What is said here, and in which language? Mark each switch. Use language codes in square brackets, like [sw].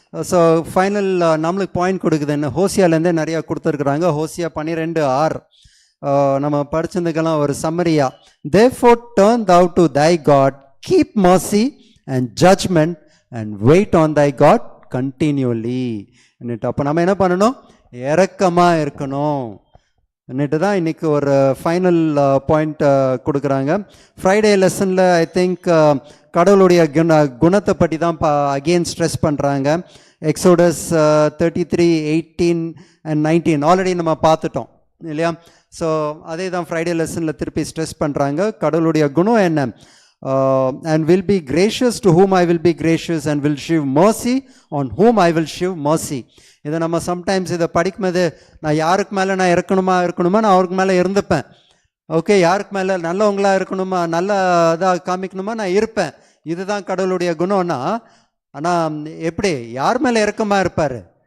[ta] So final நம்மளுக்கு point கொடுக்குது என்ன, ஹோசியாலேருந்தே நிறையா கொடுத்துருக்குறாங்க. ஹோசியா 12:6 நம்ம படிச்சதுக்கெல்லாம் ஒரு சம்மரியா. [en] Therefore turn thou to thy God, keep mercy and judgment and wait on thy God continually. [ta] அப்போ நம்ம என்ன பண்ணணும்? இரக்கமாக இருக்கணும் என்னட்டு தான் இன்றைக்கி ஒரு ஃபைனல் பாயிண்ட் கொடுக்குறாங்க. ஃப்ரைடே லெசனில் [en] I think [ta] கடவுளுடைய குணத்தை பற்றி தான் அகெயின் ஸ்ட்ரெஸ் பண்ணுறாங்க. எக்ஸோடஸ் 33:18 and 19 ஆல்ரெடி நம்ம பார்த்துட்டோம் இல்லையா? ஸோ அதே தான் ஃப்ரைடே லெசனில் திருப்பி ஸ்ட்ரெஸ் பண்ணுறாங்க. கடவுளுடைய குணம் என்ன? [en] and will be gracious to whom I will be gracious and will show mercy on whom I will show mercy. [ta] இதை நம்ம சம்டைம்ஸ் இதை படிக்கும்போது நான் யாருக்கு மேலே நான் இருக்கணுமா நான் அவருக்கு மேலே இருந்துப்பேன். ஓகே, யாருக்கு மேலே நல்லவங்களா இருக்கணுமா, நல்ல இதாக காமிக்கணுமா, நான் இருப்பேன். இதுதான் கடவுளுடைய குணம்னா, ஆனால் எப்படி யார் மேலே இறக்கமாக இருப்பார்?